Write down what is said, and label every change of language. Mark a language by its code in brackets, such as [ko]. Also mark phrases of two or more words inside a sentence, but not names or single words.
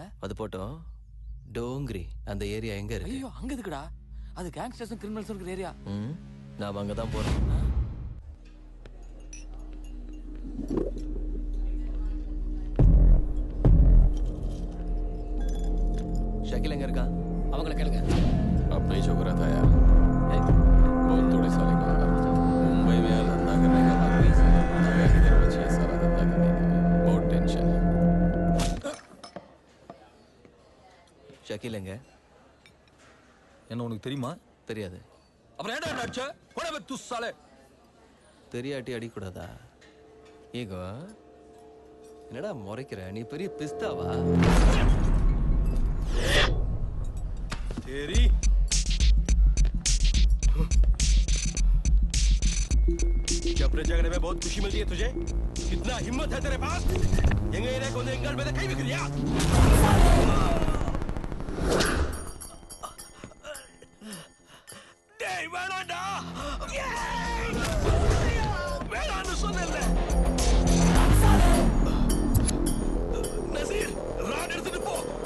[ta] அது போட்டோம். டோங்கிரி அந்த ஏரியா எங்க இருக்கு? ஐயோ, அங்க எதுக்குடா? அது கேங்ஸ்டர்ஸும் கிரிமினல்ஸும் இருக்கிற ஏரியா. நாம அங்கதான் போறோம். ஷக்கில் எங்க இருக்கா? அவங்கள கேளுங்க. [hi] अपना ही छोकरा था यार, बहुत थोड़े साले का होगा। मुंबई में यार धंधा करने का बात नहीं सर, जगह किधर बची है सारा धंधा करने के लिए, बहुत टेंशन है। [ta] ஷக்கில் எங்க? என்ன உனக்கு தெரியுமா? தெரியாது. அப்புறம் ஏன்டா என்ன அடிச்ச? போடா பே துஸ்ஸாலே. தெரியாட்டி அடிக்கூடாதா? ஈகோ என்னடா முறைக்கிற? நீ பெரிய பிஸ்தாவா? [hi] तेरी क्या अपने जगह में बहुत खुशी मिलती है तुझे? कितना हिम्मत है तेरे पास? [ta] எங்க ஏரியாக்கு வந்து எங்கள் மேல கை வைக்கிறியா? டேய் வேணாண்டா. வேணான்னு சொன்னேன்ல. நசீர், ராட் எடுத்துட்டு போ.